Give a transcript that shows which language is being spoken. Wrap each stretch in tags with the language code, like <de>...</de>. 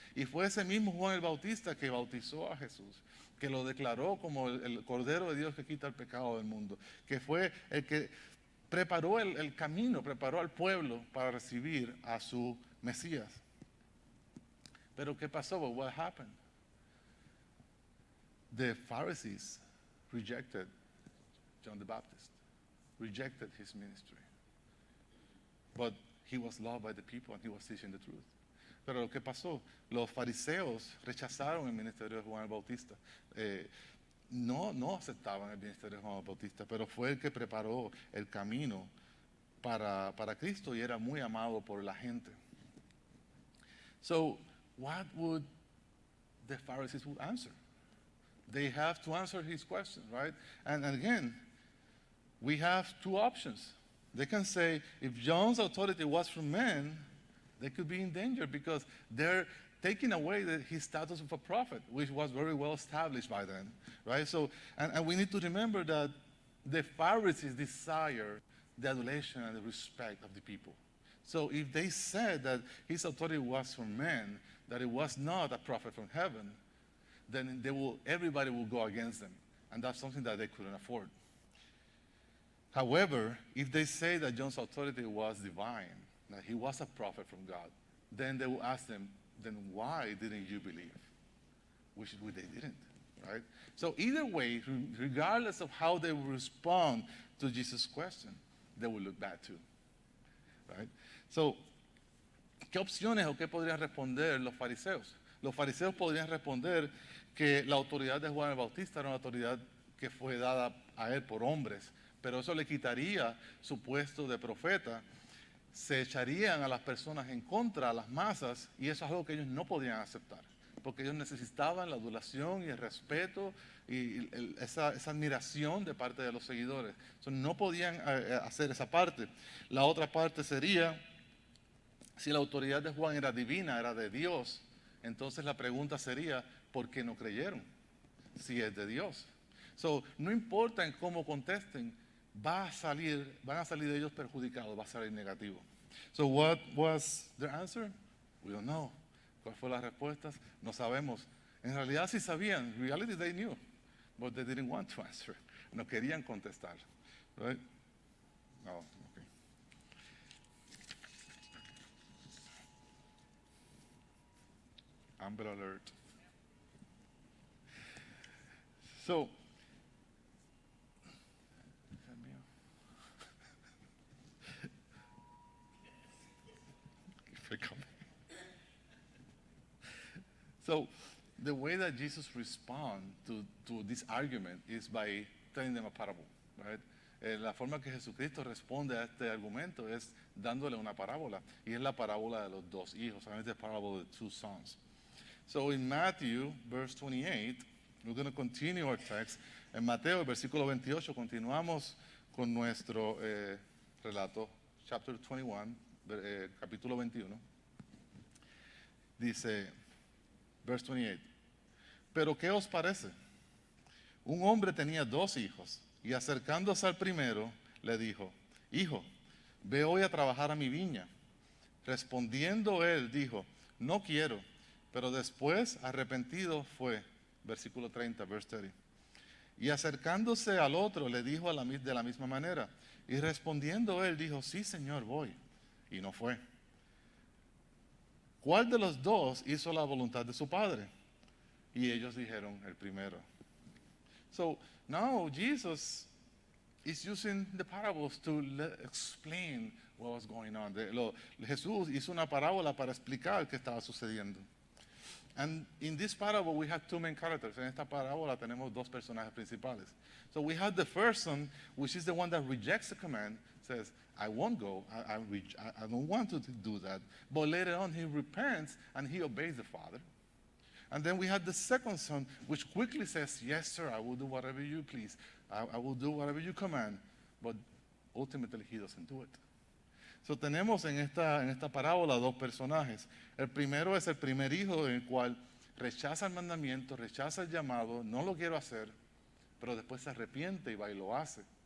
<es>Y fue ese mismo Juan el Bautista que bautizó a Jesús, que lo declaró como el Cordero de Dios que quita el pecado del mundo, que fue el que preparó el camino, preparó al pueblo para recibir a su Mesías. Pero ¿qué pasó?</es> <en>Well, what happened? The Pharisees rejected John the Baptist, rejected his ministry. But he was loved by the people and he was teaching the truth.</en> <es>Pero lo que pasó, los fariseos rechazaron el ministerio de Juan el Bautista. No aceptaban el ministerio de Juan el Bautista, pero fue el que preparó el camino para Cristo y era muy amado por la gente.</es> <en>So, what would the Pharisees would answer? They have to answer his question, right? And again, we have two options. They can say, if John's authority was from men, they could be in danger because they're taking away his status of a prophet, which was very well established by then, right? So, and we need to remember that the Pharisees desire the adulation and the respect of the people. So if they said that his authority was from men, that it was not a prophet from heaven, then everybody will go against them. And that's something that they couldn't afford. However, if they say that John's authority was divine, that he was a prophet from God, then they will ask them, then why didn't you believe? Which they didn't, right? So either way, regardless of how they will respond to Jesus' question, they will look bad too, right?</en> <es>So, ¿qué opciones o qué podrían responder los fariseos? Los fariseos podrían responder que la autoridad de Juan el Bautista era una autoridad que fue dada a él por hombres, pero eso le quitaría su puesto de profeta, se echarían a las personas en contra, a las masas, y eso es algo que ellos no podían aceptar, porque ellos necesitaban la adulación y el respeto y esa admiración de parte de los seguidores. Entonces, no podían hacer esa parte. La otra parte sería, si la autoridad de Juan era divina, era de Dios, entonces la pregunta sería, ¿por qué no creyeron? Si es de Dios. So, no importa en cómo contesten, van a salir de ellos perjudicados, va a salir negativo.</es> <en>So what was their answer? We don't know.</en> <es>¿Cuál fue la respuesta? No sabemos. En realidad sí sabían.</es> <en>In reality they knew, but they didn't want to answer.</en> <es>No querían contestar.</es> <en>Right?</en> <es>No, okay.</es> <en>Amber alert. So, so the way that Jesus responds to this argument is by telling them a parable, right?</en> <es>La forma que Jesucristo responde a este argumento es dándole una parábola, y es la parábola de los dos hijos,</es> <en>and it's the parable of the two sons. So in Matthew, verse 28, we're going to continue our text.</en> <es>En Mateo, versículo 28, continuamos con nuestro relato,</es> <en>chapter 21,</en> <es>capítulo 21. Dice,</es> <en>verse 28,</en> <es>pero ¿qué os parece? Un hombre tenía dos hijos, y acercándose al primero, le dijo, hijo, ve hoy a trabajar a mi viña. Respondiendo él, dijo, no quiero, pero después arrepentido fue. Versículo 30,</es> <en>verse 30.</en> <es>Y acercándose al otro, le dijo de la misma manera. Y respondiendo él, dijo, sí, Señor, voy. Y no fue. ¿Cuál de los dos hizo la voluntad de su padre? Y ellos dijeron, el primero.</es> <en>So now Jesus is using the parables to explain what was going on.</en> <es>Jesús hizo una parábola para explicar qué estaba sucediendo.</es> <en>And in this parable, we have two main characters.</en> <es>En esta parábola tenemos dos personajes principales.</es> <en>So we have the first son, which is the one that rejects the command, says, I won't go, I don't want to do that. But later on, he repents and he obeys the father. And then we have the second son, which quickly says, yes, sir, I will do whatever you please. I will do whatever you command. But ultimately, he doesn't do it.</en> <es>So tenemos en esta parábola dos personajes. El primero es el primer hijo, en el cual rechaza el mandamiento, rechaza el llamado, no lo quiero hacer, pero después se arrepiente y va y lo hace.</es>